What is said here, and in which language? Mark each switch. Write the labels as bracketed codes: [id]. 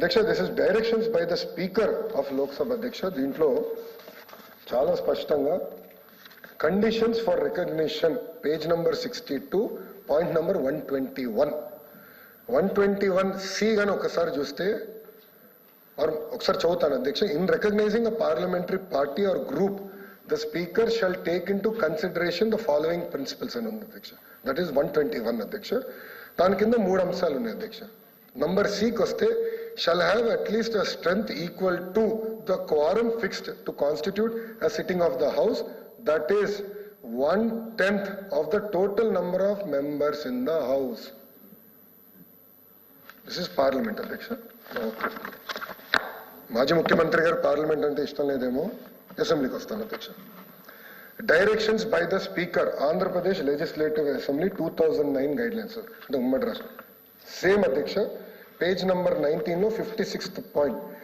[en] this is directions by the speaker of Lok Sabha [te] అధ్యక్ష. దీంట్లో చాలా స్పష్టంగా conditions for recognition page number 62 point number 121C గాని ఒకసారి చూస్తే, ఒకసారి చదువుతాను అధ్యక్ష. [en] in recognising a parliamentary party or group the speaker shall take into consideration the following principles [te] అని ఉంది అధ్యక్ష. [en] that is 121 [te] అధ్యక్ష. దాని కింద 3 అంశాలు ఉన్నాయి అధ్యక్ష. నంబర్ సికి వస్తే, [en] shall have at least a strength equal to the quorum fixed to constitute a sitting of the house, that is 1/10 of the total number of members in the house. This is parliament అధ్యక్ష. [te] మాజీ ముఖ్యమంత్రి గారు parliament అంటే ఇష్టం లేదేమో, అసెంబ్లీకి వస్తాను అధ్యక్ష. [en] directions by the speaker Andhra Pradesh legislative assembly 2009 guide lines [te] అంటే ఉమ్మడి రాష్ట్రం. సేమ్ అధ్యక్ష, పేజ్ నంబర్ 19 లో 56th పాయింట్.